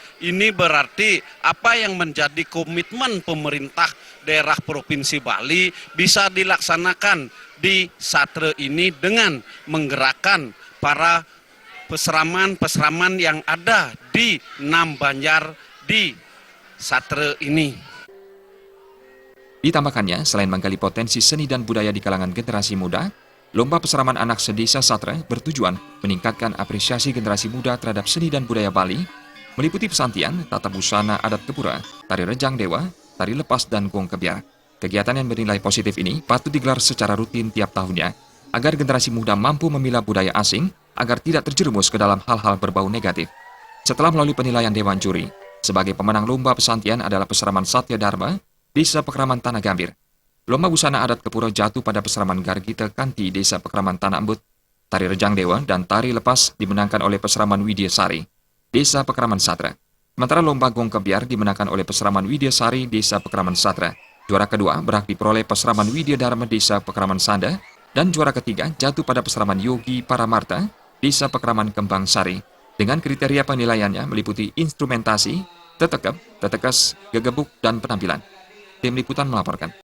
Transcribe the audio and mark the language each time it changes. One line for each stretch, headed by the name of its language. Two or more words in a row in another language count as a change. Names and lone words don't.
Indonesian: Ini berarti apa yang menjadi komitmen pemerintah daerah Provinsi Bali bisa dilaksanakan di Satra ini dengan menggerakkan para peseraman-peseraman yang ada di 6 Banjar di Satra ini. Ditambahkannya, selain menggali potensi seni dan budaya di kalangan generasi muda, lomba peseraman anak Sedesa Satra bertujuan meningkatkan apresiasi generasi muda terhadap seni dan budaya Bali, meliputi pesantian, tata busana adat Kepura, tari rejang dewa, tari lepas, dan gong kebiar. Kegiatan yang bernilai positif ini patut digelar secara rutin tiap tahunnya, agar generasi muda mampu memilah budaya asing, agar tidak terjerumus ke dalam hal-hal berbau negatif. Setelah melalui penilaian Dewan Juri, sebagai pemenang lomba pesantian adalah peseraman Satya Dharma, Desa Pekraman Tanah Gambir. Lomba busana adat Kepura jatuh pada peseraman Gargita Kanti, Desa Pekraman Tanah Embut. Tari rejang dewa dan tari lepas dimenangkan oleh peseraman Widya Sari, Desa Pekraman Satra. Sementara lomba gong kebiar dimenangkan oleh peseraman Widya Sari, Desa Pekraman Satra. Juara kedua berhak diperoleh peseraman Widya Dharma, Desa Pekraman Sanda, dan juara ketiga jatuh pada peseraman Yogi Paramarta, Desa Pekraman Kembang Sari. Dengan kriteria penilaiannya meliputi instrumentasi, tetekep, tetekes, gegebuk, dan penampilan. Tim Liputan melaporkan.